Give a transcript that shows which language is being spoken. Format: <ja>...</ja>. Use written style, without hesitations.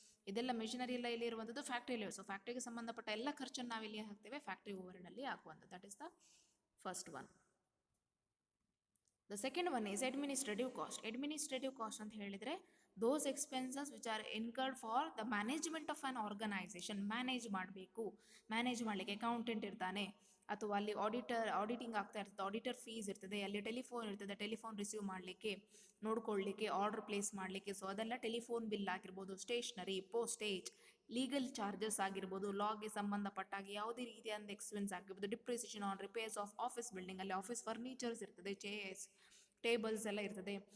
<kn>ಇದೆಲ್ಲ ಮೆಷಿನರಿ ಎಲ್ಲ ಇಲ್ಲಿ ಇರುವಂಥದ್ದು ಫ್ಯಾಕ್ಟ್ರಿಯಲ್ಲಿ. ಸೊ ಫ್ಯಾಕ್ಟ್ರಿಗೆ ಸಂಬಂಧಪಟ್ಟ ಎಲ್ಲ ಖರ್ಚನ್ನು ನಾವು ಇಲ್ಲಿ ಹಾಕ್ತೇವೆ, ಫ್ಯಾಕ್ಟ್ರಿ ಓವರ್ಹೆಡಲ್ಲಿ ಹಾಕುವಂಥದ್ದು.</kn> <en>That is the first one. The second one is administrative cost. Administrative cost</en> <kn>ಅಂತ ಹೇಳಿದರೆ</kn> <en>those expenses which are incurred for the management of an organization.</en> <kn>Manage ಮಾಡಲಿಕ್ಕೆ ಅಕೌಂಟೆಂಟ್ ಇರ್ತಾನೆ, ಅಥವಾ ಅಲ್ಲಿ ಆಡಿಟಿಂಗ್ ಆಗ್ತಾ ಇರ್ತದೆ, ಆಡಿಟರ್ ಫೀಸ್ ಇರ್ತದೆ, ಅಲ್ಲಿ ಟೆಲಿಫೋನ್ ಇರ್ತದೆ, ಟೆಲಿಫೋನ್ ರಿಸೀವ್ ಮಾಡಲಿಕ್ಕೆ, ನೋಡ್ಕೊಳ್ಳಿಕ್ಕೆ, ಆರ್ಡರ್ ಪ್ಲೇಸ್ ಮಾಡಲಿಕ್ಕೆ. ಸೊ ಅದೆಲ್ಲ ಟೆಲಿಫೋನ್ ಬಿಲ್ ಆಗಿರ್ಬೋದು, ಸ್ಟೇಷನರಿ, ಪೋಸ್ಟೇಜ್, ಲೀಗಲ್ ಚಾರ್ಜಸ್ ಆಗಿರ್ಬೋದು, ಲಾಗೆ ಸಂಬಂಧಪಟ್ಟಾಗಿ ಯಾವುದೇ ರೀತಿಯಾದ ಎಕ್ಸ್ಪೆನ್ಸ್ ಆಗಿರ್ಬೋದು,</kn> <en>depreciation on repairs of office building,</en> <kn>ಅಲ್ಲಿ ಆಫೀಸ್ ಫರ್ನಿಚರ್ಸ್ ಇರ್ತದೆ, ಚೇರ್ಸ್, ಟೇಬಲ್ಸ್ ಎಲ್ಲ ಇರ್ತದೆ.</kn>